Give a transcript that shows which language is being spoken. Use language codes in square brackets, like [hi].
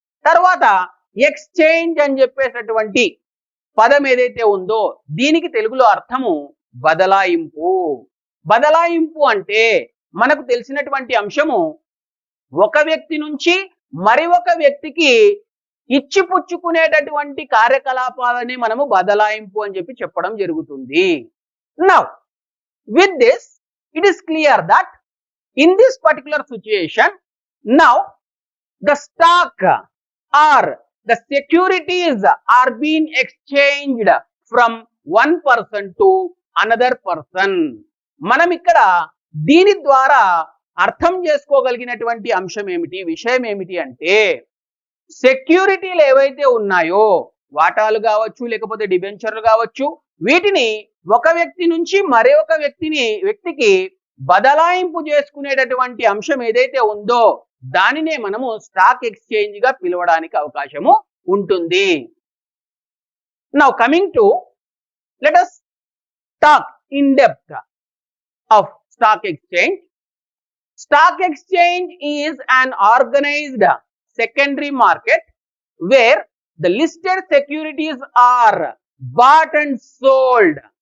[te] తర్వాత ఎక్స్చేంజ్ అని చెప్పేటటువంటి పదం ఏదైతే ఉందో దీనికి తెలుగులో అర్థము బదలాయింపు. బదలాయింపు అంటే మనకు తెలిసినటువంటి అంశము ఒక వ్యక్తి నుంచి మరి ఒక వ్యక్తికి ఇచ్చిపుచ్చుకునేటటువంటి కార్యకలాపాలని మనము బదలాయింపు అని చెప్పడం జరుగుతుంది. [en] Now with this it is clear that in this particular situation now the stock or the securities are being exchanged from one person to another person. [te] మనం ఇక్కడ దీని ద్వారా అర్థం చేసుకోగలిగినటువంటి అంశం ఏమిటి, విషయం ఏమిటి అంటే సెక్యూరిటీలు ఏవైతే ఉన్నాయో వాటాలు కావచ్చు లేకపోతే డిబెంచర్లు కావచ్చు, వీటిని ఒక వ్యక్తి నుంచి మరొక వ్యక్తికి బదలాయింపు చేసుకునేటటువంటి అంశం ఏదైతే ఉందో దానినే మనము స్టాక్ ఎక్స్చేంజ్ గా పిలవడానికి అవకాశము ఉంటుంది. [en] Now coming to let us talk in depth of stock exchange. Stock exchange is an organized secondary market where the listed securities are bought and sold.